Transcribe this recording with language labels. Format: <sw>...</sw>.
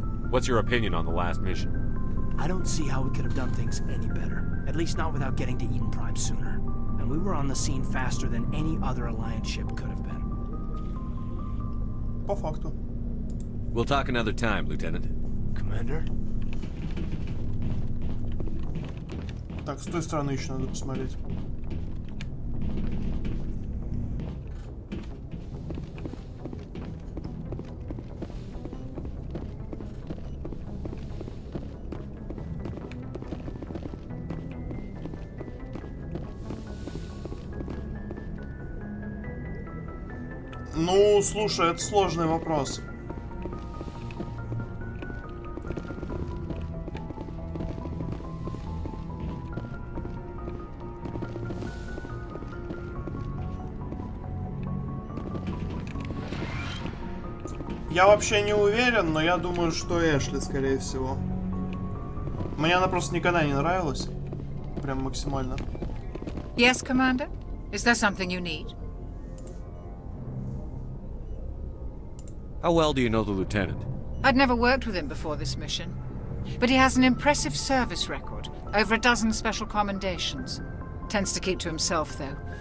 <en>What's your opinion on the last mission? I don't see how we could have done things any better. At least not without getting to Eden Prime sooner. And we were on the scene faster than any other Alliance ship could have been.</en> <ru>По факту.</ru> <en>We'll talk another time, Lieutenant. Commander?</en> <ru>Так, с той стороны еще надо посмотреть. Ну, слушай, это сложный вопрос. Я вообще не уверен, но я думаю, что Эшли, скорее всего. Мне она просто никогда не нравилась. Прям максимально.</ru> <en>Yes, Commander? Is there something you need? How well do you know the Lieutenant? I'd never worked with him before this mission. But he has an impressive service record. Over a dozen special commendations. Tends to keep to himself, though.</en>